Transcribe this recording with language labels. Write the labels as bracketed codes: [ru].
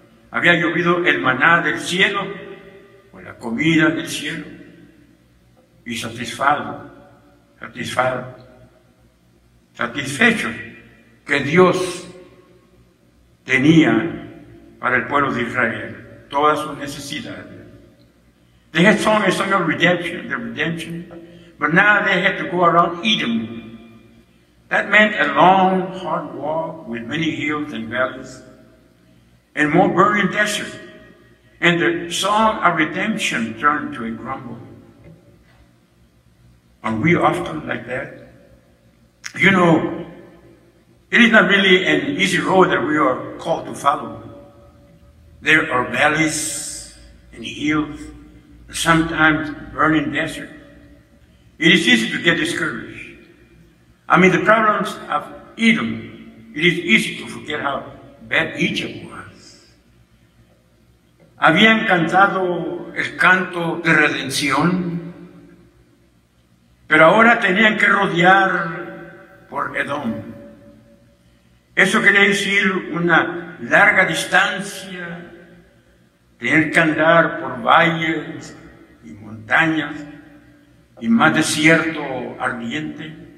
[es] Había llovido el maná del cielo, o la comida del cielo, y satisfechos que Dios tenía para el pueblo de Israel todas sus necesidades. [en] They had sung a song of redemption, but now they had to go around Edom. That meant a long, hard walk with many hills and valleys, and more burning desert. And the song of redemption turned to a grumble. Are we often like that? You know, it is not really an easy road that we are called to follow. There are valleys and hills, sometimes burning desert. It is easy to get discouraged. I mean, the problems of Edom, it is easy to forget how bad Egypt was. [es] Habían cantado el canto de redención, pero ahora tenían que rodear por Edom. Eso quería decir una larga distancia, tener que andar por valles y montañas y más desierto ardiente.